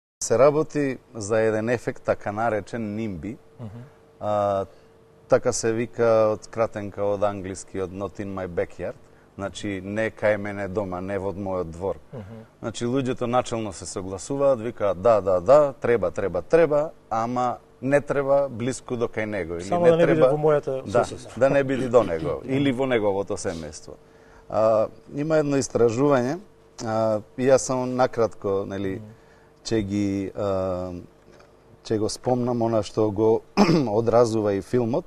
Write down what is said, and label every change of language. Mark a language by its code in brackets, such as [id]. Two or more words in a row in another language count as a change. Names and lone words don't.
[mk] се работи за еден ефект, така наречен NIMBY. Така се вика од кратенка од англиски, од [en] Not in my backyard. [mk] Значи, не кај мене дома, не во мојот двор. Значи, луѓето начелно се согласуваат, викаат да, треба, ама не треба блиску до кај него. Или Само не да не треба, биде во мојата соседство. Да не биде до него, или во неговото семејство. Има едно истражување, и јас само накратко, нели, ќе го спомнам она што го одразува и филмот.